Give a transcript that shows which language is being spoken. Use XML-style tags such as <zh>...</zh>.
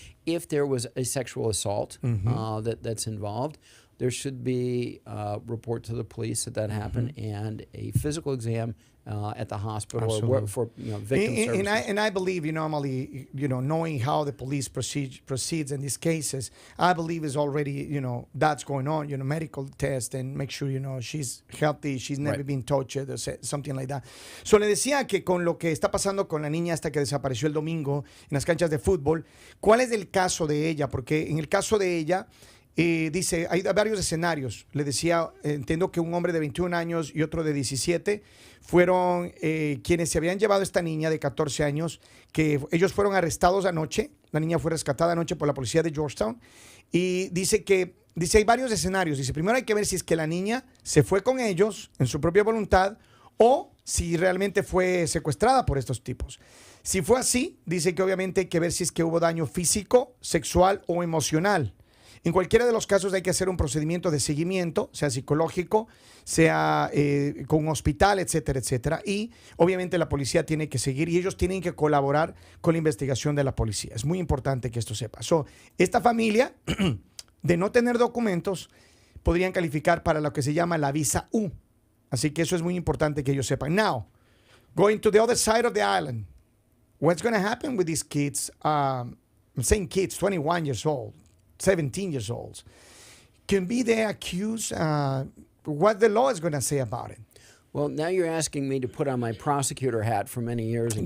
<en>If there was a sexual assault that's involved, there should be a report to the police that happened and a physical exam at the hospital or for victim services. And I believe, normally, knowing how the police proceeds in these cases, I believe is already, that's going on, medical test and make sure, she's healthy, she's never been touched, or something like that.</en> <es>So le decía que con lo que está pasando con la niña hasta que desapareció el domingo en las canchas de fútbol, ¿cuál es el caso de ella? Porque en el caso de ella, dice, hay varios escenarios. Le decía, entiendo que un hombre de 21 años y otro de 17 fueron quienes se habían llevado a esta niña de 14 años, que ellos fueron arrestados anoche. La niña fue rescatada anoche por la policía de Georgetown. Y dice, hay varios escenarios. Dice, primero hay que ver si es que la niña se fue con ellos en su propia voluntad o si realmente fue secuestrada por estos tipos. Si fue así, dice que obviamente hay que ver si es que hubo daño físico, sexual o emocional. En cualquiera de los casos hay que hacer un procedimiento de seguimiento, sea psicológico, sea con un hospital, etcétera, etcétera. Y obviamente la policía tiene que seguir y ellos tienen que colaborar con la investigación de la policía. Es muy importante que esto sepa. Esta familia, de no tener documentos, podrían calificar para lo que se llama la visa U. Así que eso es muy importante que ellos sepan.</es> <en>Now, going to the other side of the island, what's going to happen with these kids? I'm saying kids, 21 years old. 17 years old, can be they accused, what the law is going to say about it. Well, now you're asking me to put on my prosecutor hat from many years ago.</en>